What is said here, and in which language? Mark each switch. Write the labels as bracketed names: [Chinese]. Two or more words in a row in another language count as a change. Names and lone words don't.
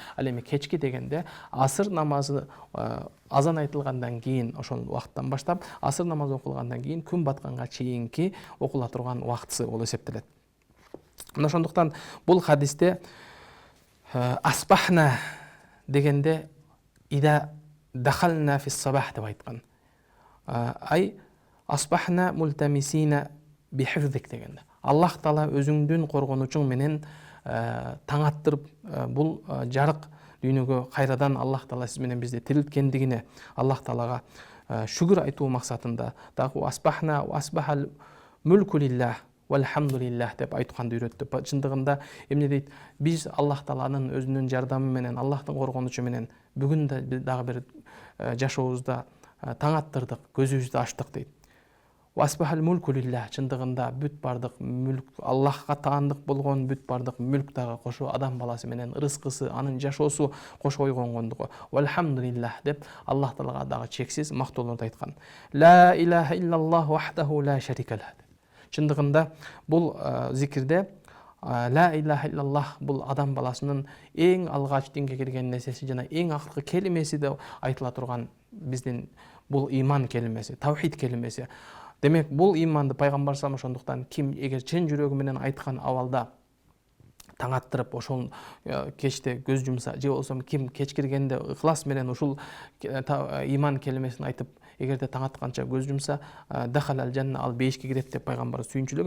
[Kyrgyz] Ал эми кечки дегенде асыр намазы азан айтылгандан кийин, ошол убакыттан баштап асыр намазы окулгандан кийин күн батканга чейинки окула турган убактысы болуп эсептелет. Мына ошондуктан бул хадисте асбахна дегенде [Arabic] إذا دخلنا في الصباح [Kyrgyz] деп айткан. [Arabic] أي أصبحنا ملتمسين بحفظك дегенде. [Kyrgyz] Аллах Таала өзүңдүн коргонучуң менен таң аттырып бул жарык дүйнөгө кайрадан Аллах Таала сиз менен бизди тирилткендигине Аллах Таалага шүгүр айтуу максатында дагы [Arabic] أصبحنا وأصبح الملك لله والحمد لله [Kyrgyz] деп айтканды үйрөттү. Чындыгында эмне дейт? Биз Аллах Тааланын өзүнүн жардамы менен, Аллахтын коргонучу менен бүгүн дагы бир жашообузда таң аттырдык, көзүбүздү ачтык дейт. [Arabic] وأصبح الملك لله, [Kyrgyz] чындыгында бүт бардык мүлк Аллахка таандык болгон бүт бардык мүлк дагы кошо адам баласы менен рызкысы, анын жашоосу кошо ойгонгондугу. Валхамдулиллах деп Аллах Таалага дагы чексиз мактоолорду айткан. [Arabic] لا إله إلا الله وحده لا شريك له. [Kyrgyz] Чындыгында бул зикирде [Arabic] لا إله إلا الله [Kyrgyz] бул адам баласынын эң алгач динге кирген нерсеси жана эң акыркы келимеси деп айтыла турган биздин бул иман келимеси, тавхид келимеси. Демек, бул иманды пайгамбар салам ошондуктан ким эгер чын жүрөгү менен айткан абалда таң аттырып ошол кечте көз жумса, же болбосо ким кеч киргенде ыхлас менен ушул иман келимесин айтып эгерде таң атканча көз жумса, [Arabic] دخل الجنة, [Kyrgyz] ал бейишке кирет деп пайгамбар сүйүнчүлөгөн.